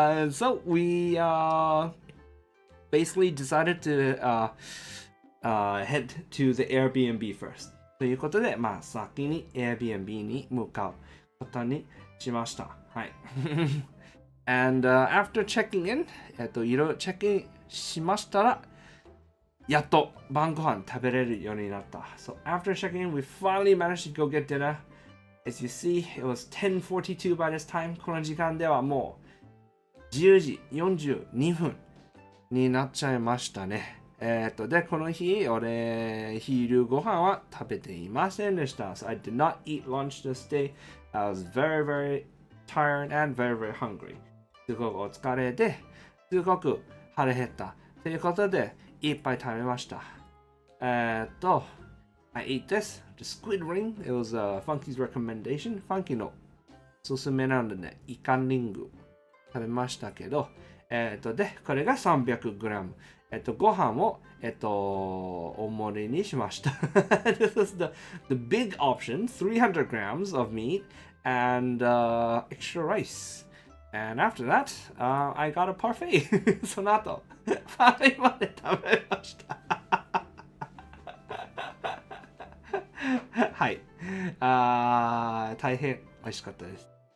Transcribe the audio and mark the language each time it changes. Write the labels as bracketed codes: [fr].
[en] So we basically decided to head to the Airbnb first. [ja] ということで、まあ先に Airbnb に向かうことにしました。はい。 [en] And after checking in, [ja] いろいろチェックインしましたら、やっと晩ご飯食べれるようになった。 [en] So after checking in, we finally managed to go get dinner. As you see, it was 10:42 by this time. [ja] この時間ではもう10時42分になっちゃいましたね。で、この日、俺、昼ご飯は食べていませんでした。 [en] So I did not eat lunch this day. I was very, very tired and very, very hungry. [ja] すごくお疲れで、すごく腹減った。ということで、いっぱい食べました。 [en] I ate this, the squid ring. It was Funky's recommendation. [ja] Funky のおすすめなので、イカンリング食べましたけど、で、これが 300g。ご飯を、大盛りにしました。 [en] This was the big option, 300 grams of meat and extra rice. And after that, I got a parfait. [ja] その後、パフェまで食べました。はい。大変美味しかったです。